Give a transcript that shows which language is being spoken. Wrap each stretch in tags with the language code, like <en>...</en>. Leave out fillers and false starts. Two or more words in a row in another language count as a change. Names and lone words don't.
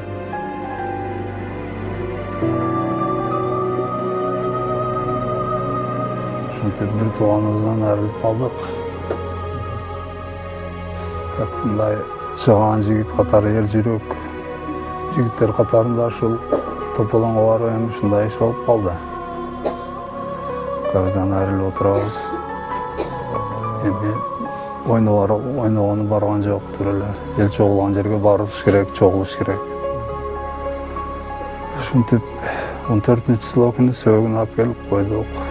<ky>Ушинтип бир тууганыбыздан айрылып калдык. Мындай чыган жигит катары эл жүрөк жигиттер катарында ушул тополоңго барып эми ушундай иш болуп калды. Бизден айрылып отурабыз. Эми ойногону барган жоктур эле. Эл чогулган жерге барыш керек, чогулуш керек. Ушинтип 14-сылоо күнү сөөгүн алып келип койдук.</ky>